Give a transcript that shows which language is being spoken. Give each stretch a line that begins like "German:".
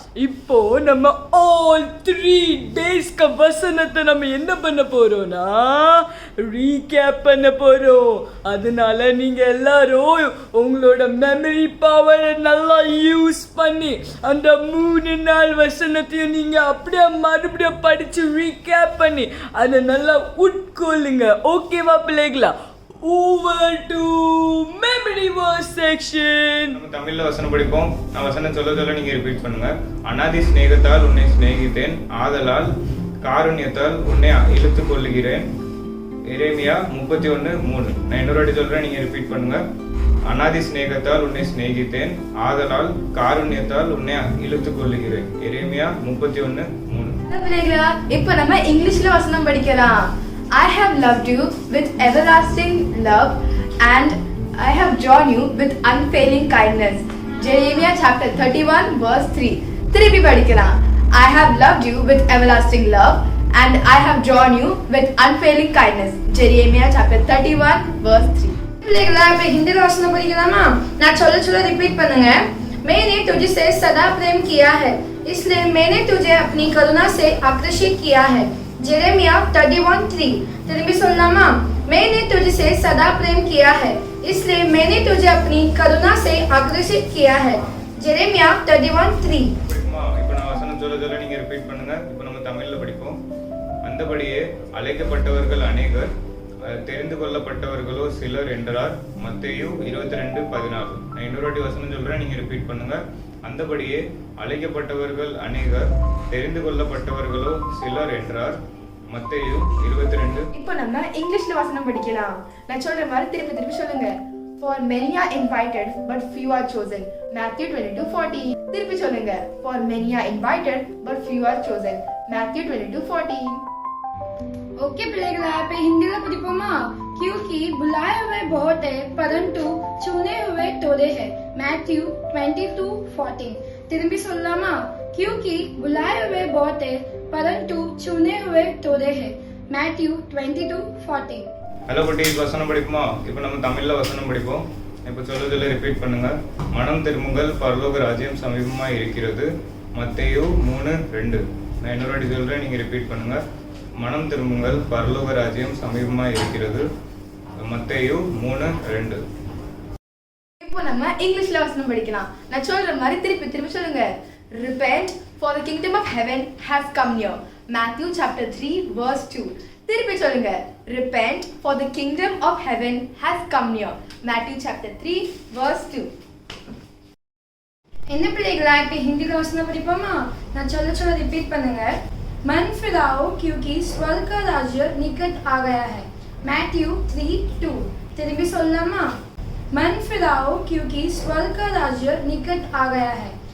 Tamil: இப்போ நம்ம ஆல் 3 டேஸ்க்கு வசனத்தை நம்ம என்ன பண்ண போறோம்னா ரீகேப் பண்ண போறோம். அதனால நீங்க எல்லாரும் உங்களோட மெமரி பவரை நல்லா யூஸ் பண்ணி அந்த 3 நாள் வசனத்தையும் நீங்க அப்படியே மறுபடியும் படிச்சு ரீகேப் பண்ணி அதை நல்லா உட்கொள்ளுங்க. ஓகேவா பிள்ளைகளா?
English: Over to memory verse section.
Tamil: நம்ம தமிழ்ல வசனம் படிப்போம். நான் வசனம் சொல்ல நீங்க ரிப்பீட் பண்ணுங்க. அநாதி சிநேகத்தால் உன்னை சிநேகித்தேன், ஆதலால் காருண்யத்தால் உன்னை இழுத்துக் கொள்ளுகிறேன். எரேமியா 31:3. நான் இன்னொரு வாட்டி சொல்றேன், நீங்க ரிப்பீட் பண்ணுங்க. அநாதி சிநேகத்தால் உன்னை சிநேகித்தேன், ஆதலால் காருண்யத்தால் உன்னை இழுத்துக் கொள்ளுகிறேன். எரேமியா 31:3. பிள்ளைகளா, இப்போ நம்ம இங்கிலீஷ்ல வசனம் படிக்கலாம்.
English: I have loved you with everlasting love and I have drawn you with unfailing kindness. Jeremiah chapter 31 verse 3.
Tamil: திருப்பி படிக்கலாம்.
English: I have loved you with everlasting love and I have drawn you with unfailing kindness. Jeremiah chapter 31 verse 3.
Tamil: பிள்ளைகளா, இப்போ ஹிந்தில வசனம் படிக்கலாமா? நான் சொல்ல repeat பண்ணுங்க.
Hindi: मैंने तुझसे सदा प्रेम किया है, इसलिए मैंने तुझे अपनी करुणा से आकर्षित किया है. जेरेमिया 31:3.
Tamil: திரும்பி சொல்லலாமா?
Hindi: मैंने तुझसे सदा प्रेम किया है, इसलिए मैंने तुझे अपनी करुणा से आकर्षित किया है. जेरेमिया 31:3.
Tamil: இப்போ நான் வசனம் சொல்ல நீங்க ரிப்பீட் பண்ணுங்க. இப்போ நம்ம தமிழ்ல படிப்போம். அந்தபடியே அழைக்கப்பட்டவர்கள் அநேகர், தெரிந்து கொள்ளப்பட்டவர்களோ சிலர் என்றார். மத்தேயு 22:14. நான் இன்னொரு வாட்டி வசனம் சொல்றேன், நீங்க ரிப்பீட் பண்ணுங்க. அந்தபடியே அழைக்கப்பட்டவர்கள் அநேகர், தெரிந்து கொள்ளப்பட்டவர்களோ சிலர் என்றார். மத்தேயு 22. இப்போ நம்ம இங்கிலீஷ்ல வசனம் படிக்கலாம். நான் சொல்ற மாதிரி திருப்பி சொல்லுங்க.
English: For many are invited but few are chosen. Matthew 22:14.
Tamil: திருப்பி சொல்லுங்க.
English: For many are invited but few are chosen. Matthew 22:14.
Tamil: Okay पिलेगला पे
Hindi: हिंदी में
Tamil: படிப்போமா?
Hindi: क्योंकि बुलाए हुए बहुत है परंतु चुने हुए थोड़े हैं. मैथ्यू 22:14.
Tamil: திரும்பி சொல்லலாமா?
Hindi: क्योंकि बुलाए हुए बहुत है परंतु चुने हुए थोड़े हैं. मैथ्यू 22:14.
Tamil: ஹலோ குட்டீஸ், வசனம் படிப்போமா? இப்போ நம்ம தமிழ்ல வசனம் படிப்போம். இப்போ சொல்ல ரிப்பீட் பண்ணுங்க. மனம் திரும்புங்கள், பரலோக ராஜ்யம் சமீபமாக இருக்கிறது. மத்தேயு 3:2. நான் இன்னொரு வாட்டி சொல்றேன், நீங்க ரிப்பீட் பண்ணுங்க. மனம் திரும்புங்கள், பரலோக ராஜ்யம் சமீபமாக இருக்கிறது. மத்தேயு 3:2. இப்போ நம்ம இங்கிலீஷ்ல வசனம் படிக்கலாம். நான் சொல்ற மாதிரி திருப்பி சொல்லுங்க.
English: Repent, for the kingdom of heaven has come near. Matthew chapter 3 verse 2.
Tamil: திருப்பி சொல்லுங்க.
English: Repent, for the kingdom of heaven has come near. Matthew chapter 3 verse 2.
Tamil: என்ன பிள்ளைகளா, இப்போ ஹிந்தில வசனம் படிப்போமா? நான் சொல்ல ரிப்பீட் பண்ணுங்க.
Hindi: मन फिराओ क्योंकि स्वर्ग का राज्य निकट आ गया है. मैथ्यू 3:2.
Tamil: திரும்பி சொல்லலாமா?
Hindi: मन फिराओ क्योंकि स्वर्ग का राज्य निकट आ गया है.